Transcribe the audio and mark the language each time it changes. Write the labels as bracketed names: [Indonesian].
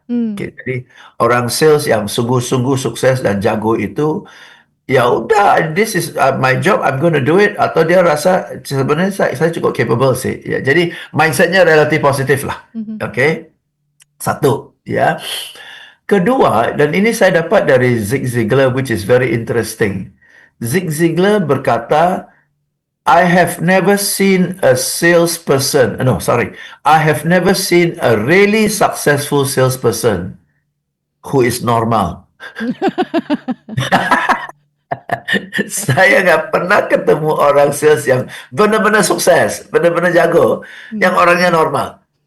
[Indonesian] Okay, jadi orang sales yang sungguh-sungguh sukses dan jago itu, ya udah, [English] this is my job, I'm gonna do it. [Indonesian] Atau dia rasa sebenarnya saya cukup capable sih. Ya, jadi mindsetnya relatif positif lah. Oke. Satu, ya. Kedua, dan ini saya dapat dari Zig Ziglar, [English] which is very interesting. Zig Ziglar [Indonesian] berkata, [English] I have never seen a salesperson. I have never seen a really successful salesperson who is normal. [Indonesian] Saya nggak pernah ketemu orang sales yang benar-benar sukses, benar-benar jago, yang orangnya normal.